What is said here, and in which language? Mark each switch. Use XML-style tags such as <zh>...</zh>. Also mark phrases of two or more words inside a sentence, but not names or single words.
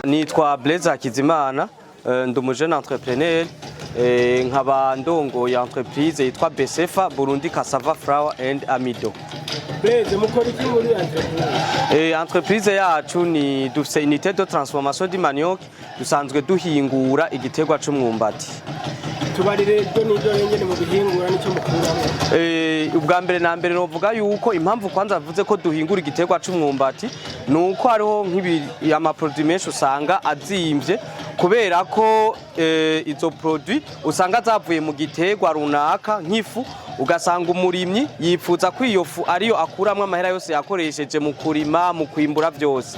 <rn>nitwa Blaise Hakizimana ndi umujene entrepreneur nkaba ndongoye entreprise yitwa Besefa Burundi Cassava Flour and Amido. Blaise mukora iki muri entreprise? Entreprise yacu ni dufise</rn> <fr>unité de transformation du manioc,</fr> <rn>dusanzwe duhingura igiterwa c'umwumbati. Tubarire do nido nyene mu bihingura nico mukuramo. Ubwa mbere na mbere novuga yuko impamvu kwanza avuze ko duhingura igiterwa c'umwumbati nuko hariho nk'ibi ama produits menshi usanga azimvye kubera ko izo produits usanga zavuye mu giterwa runaka nk'ifu, ugasanga umurimyi yipfuza ko iyo fu ariyo akuramwe amahera yose yakoresheje mu kurima mu kwimbura byose.</rn>